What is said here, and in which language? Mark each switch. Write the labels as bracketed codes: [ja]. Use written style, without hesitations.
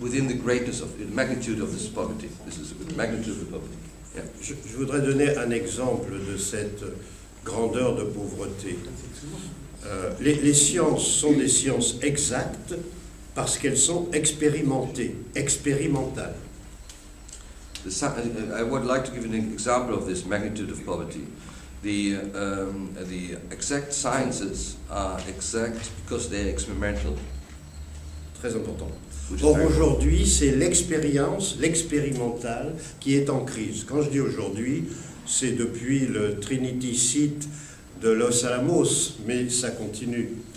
[en] within the greatness of the magnitude of this poverty. This is the magnitude of the poverty. Yeah. [fr] Je voudrais donner un exemple de cette grandeur de pauvreté. Les sciences sont des sciences exactes parce qu'elles sont expérimentées, expérimentales. [en] I would like to give an example of this magnitude of poverty. The exact sciences are exact because they're experimental. [fr] Très important. [en] Which is Or very- [fr] aujourd'hui, c'est l'expérience, l'expérimental qui est en crise. Quand je dis aujourd'hui, c'est depuis le Trinity Site de Los Alamos, mais ça continue.